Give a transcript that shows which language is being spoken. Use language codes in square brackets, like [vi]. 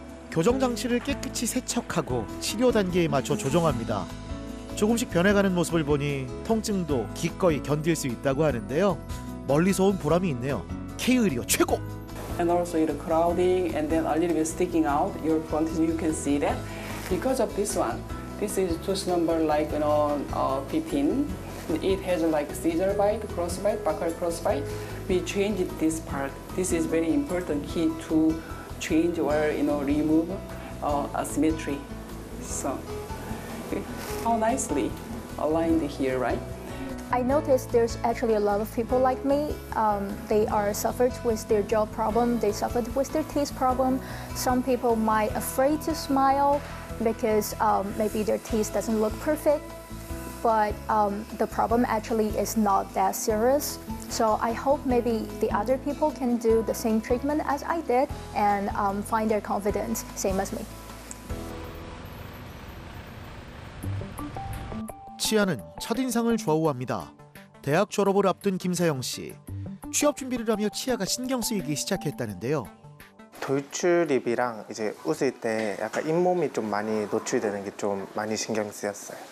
[ko] 교정 장치를 깨끗이 세척하고 치료 단계에 맞춰 조정합니다. 조금씩 변해가는 모습을 보니 통증도 기꺼이 견딜 수 있다고 하는데요. 멀리서 온 보람이 있네요. K-의료 최고! [en] And also the crowding and then a little bit sticking out your front, you can see that. Because of this one, this is tooth number like 15. It has like scissor bite, cross bite, buccal cross bite. We changed this part. This is very important key to change or remove asymmetry. So how nicely aligned here, right? I noticed there's actually a lot of people like me. They are suffered with their jaw problem. They suffered with their teeth problem. Some people might afraid to smile because maybe their teeth doesn't look perfect. But the problem actually is not that serious. So I hope maybe the other people can do the same treatment as I did and find their confidence, same as me. [ko] 치아는 첫인상을 좌우합니다. 대학 졸업을 앞둔 김세영 씨. 취업 준비를 하며 치아가 신경 쓰이기 시작했다는데요. 돌출입이랑 이제 웃을 때 약간 잇몸이 좀 많이 노출되는 게 좀 많이 신경 쓰였어요.